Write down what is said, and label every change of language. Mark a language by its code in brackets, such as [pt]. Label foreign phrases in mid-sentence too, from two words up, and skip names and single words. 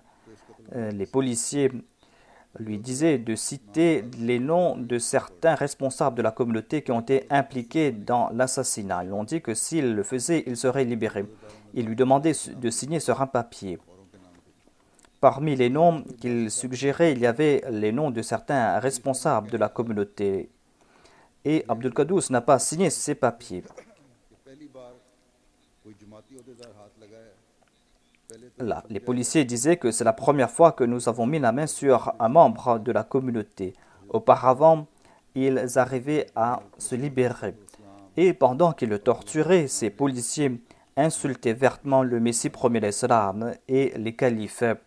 [fr] Les policiers lui disaient de citer les noms de certains responsables de la communauté qui ont été impliqués dans l'assassinat. Ils ont dit que s'il le faisait, il serait libéré. Ils lui demandaient de signer sur un papier. Parmi les noms qu'il suggérait, il y avait les noms de certains responsables de la communauté. Et Abdul Quddus n'a pas signé ces papiers. [ur] کہ پہلی بار کوئی جماعتی عہدیدار ہاتھ لگائے [fr] Les policiers disaient que c'est la première fois que nous avons mis la main sur un membre de la communauté. Auparavant, ils arrivaient à se libérer. Et pendant qu'ils le torturaient, ces policiers insultaient vertement le Messie premier l'Islam et les califes.